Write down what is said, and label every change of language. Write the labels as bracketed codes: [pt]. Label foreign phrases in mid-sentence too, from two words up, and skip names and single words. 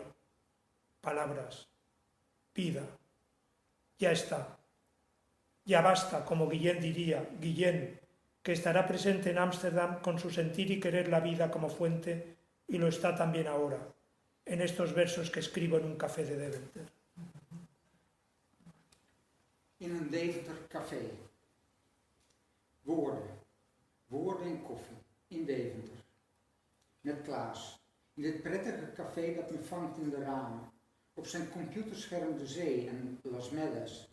[es] Palabras. Vida. Ya está. Ya basta, como Guillén diría, Guillén, que estará presente en Ámsterdam con su sentir y querer la vida como fuente, y lo está también ahora, en estos versos que escribo en un café de Deventer. [nl] In een Deventer café. Woorden. Woorden en koffie. In Deventer. Met Klaas. In dit prettige café dat me vangt in de ramen. Op zijn computerscherm de zee en Las Medas.